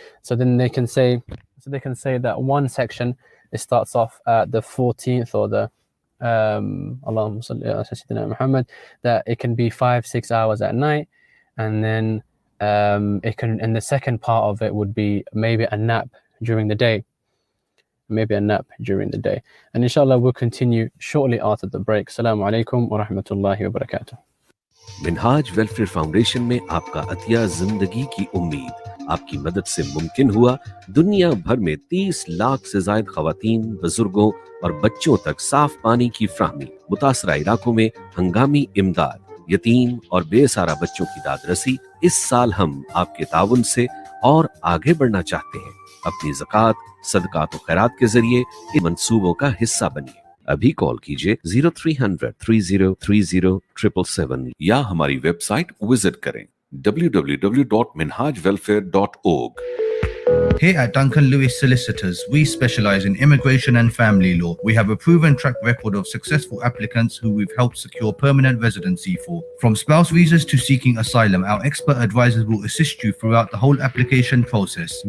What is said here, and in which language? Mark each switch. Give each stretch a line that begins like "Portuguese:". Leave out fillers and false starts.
English: So then they can say that one section, it starts off at the 14th or the
Arabic: Allahumma salli ala Sayyidina Muhammad,
English: that it can be 5-6 hours at night, and then it can, and the second part of it would be maybe a nap during the day. And inshallah we'll continue shortly after the break.
Arabic: Assalamu alaikum wa rahmatullahi wa barakatuh.
Hindi: Minhaj welfare foundation में आपका अतिया जिंदगी की उम्मीद, आपकी मदद से मुमकिन हुआ दुनिया भर में 30 लाख से ज्यादा खवातीन, बुजुर्गों और बच्चों तक साफ पानी की फ्राहमी, मुतासरा इलाकों में हंगामी इमदाद, यतीम और बेसहारा बच्चों की दादरसी। इस साल हम आपके ताउन से और आगे बढ़ना चाहते हैं। अपनी ज़कात, सदकात और खैरात के जरिए इन मंसूबों का हिस्सा बनिए। अभी कॉल कीजिए 0300 3030 777 या हमारी वेबसाइट विजिट करें www.minhajwelfare.org.
English: Here at Duncan Lewis Solicitors, we specialise in immigration and family law. We have a proven track record of successful applicants who we've helped secure permanent residency for. From spouse visas to seeking asylum, our expert advisors will assist you throughout the whole application process.